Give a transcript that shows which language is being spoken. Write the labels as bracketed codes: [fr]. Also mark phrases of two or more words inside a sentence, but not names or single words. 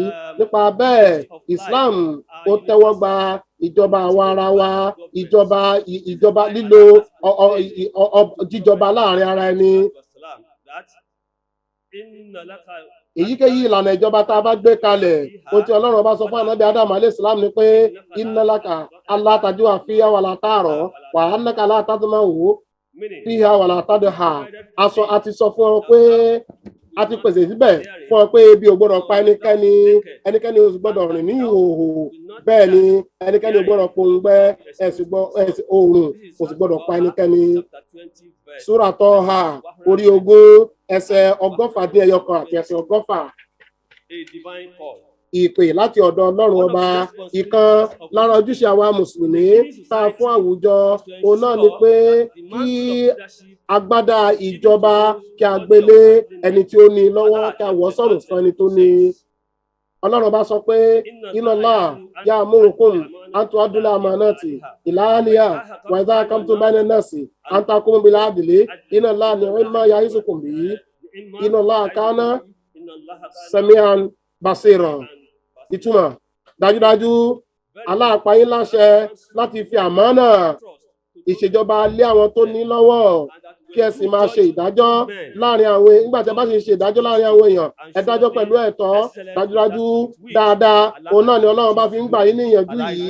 [yo] Nípa bẹ́ẹ̀ Islam ó tẹ́wọ́ gba ìjọba àwa ara wa, ìjọba lílo jíjọba láàrin ara ẹni. Èyíkéyìí ìlànà ìjọba tá a bá gbé kalẹ̀ ohun tí Ọlọ́run bá sọ fún Ànábì Ádámù [ar] عليه السلام [yo] ni pé [ar] إن لك ألا تجوع فيها ولا تعرى وأنك لا تظمأ فيها ولا تضحى. [yo] Aṣọ àti sọ fún ọ pé a ti pèsè síbẹ̀ fún ọ pé ebi ò gbọ́dọ̀ pa ẹnikẹ́ni ò sì gbọ́dọ̀ rìn ní ìhòòhò, bẹ́ẹ̀ ni ẹnikẹ́ni ò gbọ́dọ̀ pòǹgbẹ oòrùn kò sì gbọ́dọ̀ pa ẹnikẹ́ni. Súrà Tọ́hà orí 20 ẹsẹ̀ 199 àti ẹsẹ̀ 100. Ìpè láti ọ̀dọ̀ Ọlọ́run ọba. Ìkan lára ojúṣe àwa mùsùlùmí tá a fún àwùjọ òun náà ni pé kí agbádá ìjọba kí a gbélé ẹni tí ó ní lọ́wọ́, kí a wọ́ sọ̀rọ̀ fún ẹni tó ní. Ọlọ́run bá sọ pé [ar] إن الله يأمركم أن تؤدوا الأمانات إلى أهلها وإذا حكمتم بين الناس أن تحكموا بالعدل إن الله نعما يعظكم به إن الله كان سميعا بصيرا. [yo] Ìtumọ̀ dájúdájú Allah pa yín láṣẹ láti fi àmánà ìṣèjọba lé àwọn tó ní lọ́wọ́, kí ẹ sì máa ṣe ìdájọ́ láàrin àwọn nígbà tí ẹ bá sì ṣe ìdájọ́ láàrin àwọn èèyàn ẹ dájọ́ pẹ̀lú ẹ̀tọ́. Dájúdájú dáadáa òun náà ni Ọlọ́run bá fi ń gbà yín níyànjú yìí.